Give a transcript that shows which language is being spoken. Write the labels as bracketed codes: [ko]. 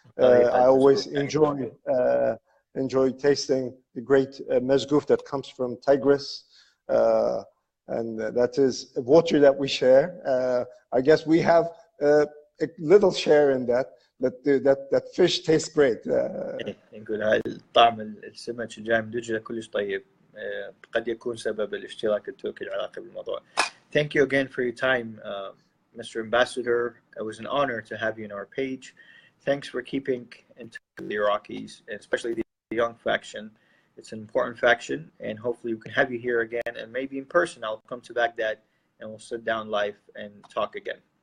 [en] I always enjoy tasting the great mezguf that comes from Tigris, and that is water that we share. I guess we have a little share in that, but that fish tastes great. [ar] نقول هاي الطعم السمك الجاي من دجلة كلش طيب، قد يكون سبب الاشتراك التركي العراقي بالموضوع. [en] Thank you again for your time, Mr. Ambassador. It was an honor to have you on our page. Thanks for keeping in touch with the Iraqis, especially the young faction. It's an important faction, and hopefully we can have you here again, and maybe in person. I'll come to Baghdad and we'll sit down live and talk again.